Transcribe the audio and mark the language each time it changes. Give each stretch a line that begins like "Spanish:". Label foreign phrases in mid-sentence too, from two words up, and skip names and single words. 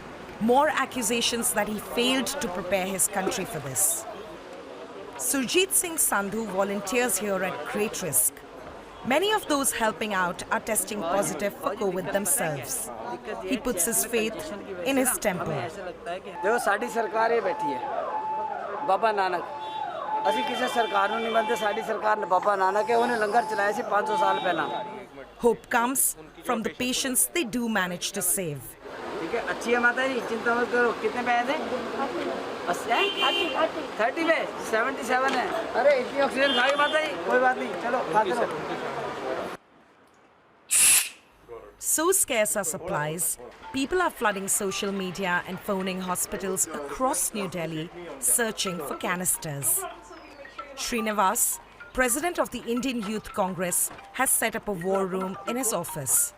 English: More accusations that he failed to prepare his country for this. Surjit Singh Sandhu volunteers here at great risk. Many of those helping out are testing positive for COVID themselves. He puts his faith in his temple.
Punjabi: ਅਸੀਂ ਕਿਸੇ ਸਰਕਾਰ ਨੂੰ ਨਹੀਂ ਮੰਨਦੇ ਸਾਡੀ ਸਰਕਾਰ ਨੇ ਬਾਬਾ ਨਾਨਕ ਹੈ ਉਹਨੇ ਲੰਗਰ ਚਲਾਇਆ ਸੀ 500 ਸਾਲ ਪਹਿਲਾਂ.
English: Hope comes from the patients they do manage to save.
Hindi: ठीक है अच्छी है माता जी चिंता मत करो कितने पैसे थे 30 पे 77 है अरे इतनी ऑक्सीजन खाई माता जी कोई बात नहीं चलो खाते रहो.
English: So scarce are supplies, people are flooding social media and phoning hospitals across New Delhi searching for canisters. Srinivas, president of the Indian Youth Congress, has set up a war room in his office.